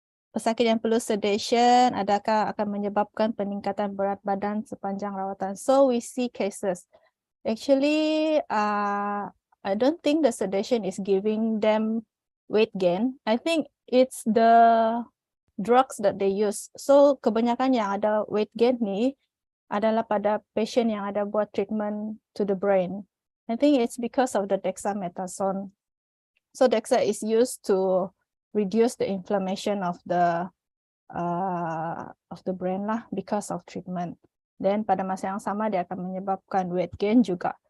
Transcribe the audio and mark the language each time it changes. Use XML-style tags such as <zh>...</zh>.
<ms>Pesakit yang perlu sedation adakah akan menyebabkan peningkatan berat badan sepanjang rawatan?</ms> <en>So we see cases. Actually, I don't think the sedation is giving them weight gain. I think it's the drugs that they use.</en> <ms>So kebanyakan yang ada weight gain ni adalah pada patient yang ada buat</ms> <en>treatment to the brain. I think it's because of the dexamethasone. So dexa is used to reduce the inflammation of the brain lah because of treatment.</en> <ms>Then pada masa yang sama dia akan menyebabkan weight gain juga.</ms>